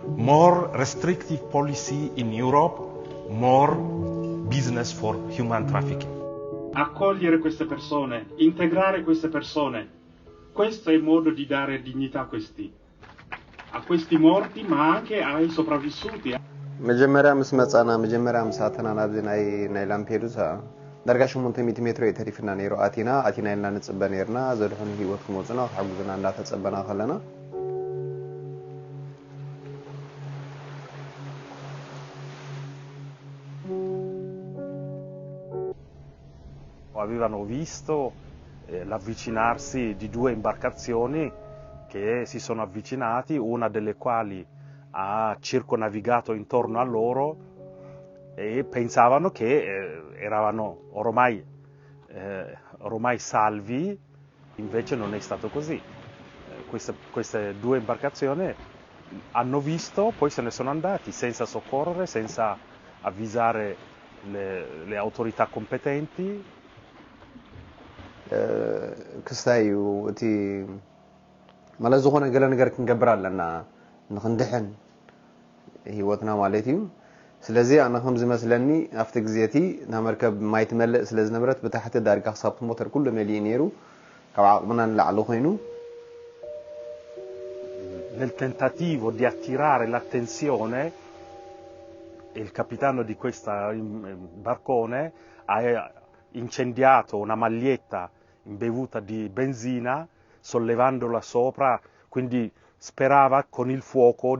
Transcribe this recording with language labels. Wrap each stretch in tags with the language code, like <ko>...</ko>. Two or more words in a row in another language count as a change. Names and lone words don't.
<en>more restrictive policy in Europe, more business for human trafficking.</en> <it>Accogliere queste persone, integrare queste persone, questo è il modo di dare dignità a questi morti, ma anche ai sopravvissuti.</it> <ti>መጀመሪያ ምስ መጻና መጀመሪያ ምስ አተና ናብዚ ናይ ላምፔዱሳ ዳርጋ 800 ሜትሮ የተሪፍና ነይሩ አቲና ኢልና ንጽበ ነርና ዘድሆነ ህይወት ክሞጽና ተሐጉዝና እንዳተጸበና ከለና</ti> <it>Avevano visto l'avvicinarsi di due imbarcazioni che si sono avvicinati, una delle quali ha circonavigato intorno a loro e pensavano che eravano ormai salvi, invece non è stato così. Queste due imbarcazioni hanno visto, poi se ne sono andati senza soccorrere, senza avvisare le autorità competenti.</it> <ti>ክስታዩ እቲ ማለት ዝኾነ ገለ ነገር ክንገብር ኣለና ንኽንድሕን ህይወትና ማለት እዩ ስለዚ ኣነ ከም ዝመስለኒ ኣብቲ ግዜቲ ናመርከብ ማይ ትመልእ ስለ ዝነበረት ብታሕቲ ዳርጋ ክሳብ ሞተር ኩሉ መሊኡ ነይሩ ካብ ዓቕምና ንላዕሊ ኮይኑ</ti> <it>nel tentativo di attirare l'attenzione il capitano di questa barcone ha incendiato una maglietta imbevuta di benzina sollevandola sopra, quindi sperava con il fuoco di</it>